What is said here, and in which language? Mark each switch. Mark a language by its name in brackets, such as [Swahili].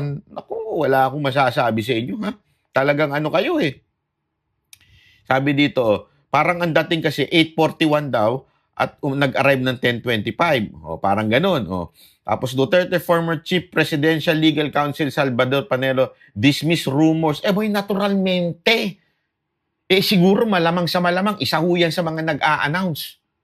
[Filipino] Naku, wala akong masasabi sa inyo, ha? Talagang ano kayo Sabi dito, parang ang dating kasi 8:41 daw at nag-arrive ng 10:25. Parang ganun. Tapos [English] Duterte, former Chief Presidential Legal Counsel Salvador Panelo, dismiss rumors. [Filipino] Boy, naturalmente. Siguro malamang sa malamang, isa ho yan sa mga nag-a-announce.